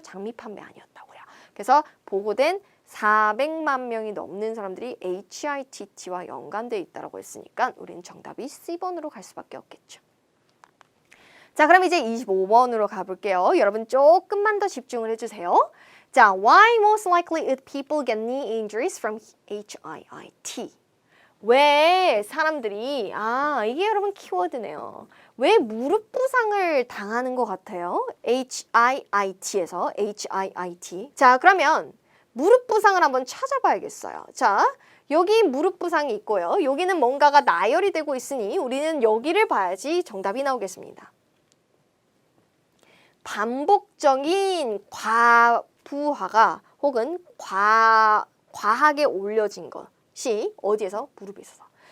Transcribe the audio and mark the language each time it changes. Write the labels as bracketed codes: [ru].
[ko] 장미 판매 아니었다고요. 그래서 보고된 400만 명이 넘는 사람들이 HITT와 연관되어 있다고 했으니까 우리는 정답이 C번으로 갈 수밖에 없겠죠. 자, 그럼 이제 25번으로 가볼게요. 여러분 조금만 더 집중을 해주세요. [en] 자, why most likely would people get knee injuries from HIIT? [ko] 왜 사람들이, 이게 여러분 키워드네요. 왜 무릎 부상을 당하는 것 같아요? HIIT에서 HIIT. 자, 그러면 무릎 부상을 한번 찾아봐야겠어요. 자, 여기 무릎 부상이 있고요. 여기는 뭔가가 나열이 되고 있으니 우리는 여기를 봐야지 정답이 나오겠습니다. 반복적인 과부하가 혹은 과하게 올려진 것이 어디에서? 무릎에 있어서.